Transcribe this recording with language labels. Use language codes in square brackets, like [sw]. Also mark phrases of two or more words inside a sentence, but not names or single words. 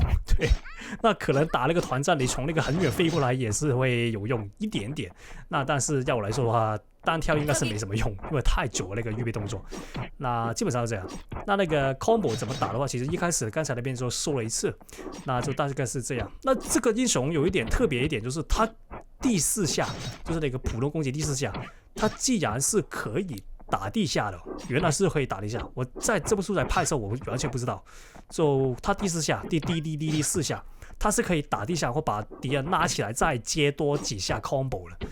[zh] 對，那可能打那個團戰，你從那個很遠飛過來也是會有用一點點。那但是要我來說的話，單挑應該是沒什麼用，因為太久了那個預備動作。那基本上是這樣。那個 combo 怎麼打的話，其實一開始剛才那邊就說了一次，那就大概是這樣。那這個英雄有一點特別一點，就是他第4下就是那個普通攻擊第4下，他既然是可以打地下的，原來是可以打地下。我在這部素材拍的時候，我完全不知道。就他第4下，第4下，他是可以打地下或把敵人拉起來，再接多幾下 combo 了。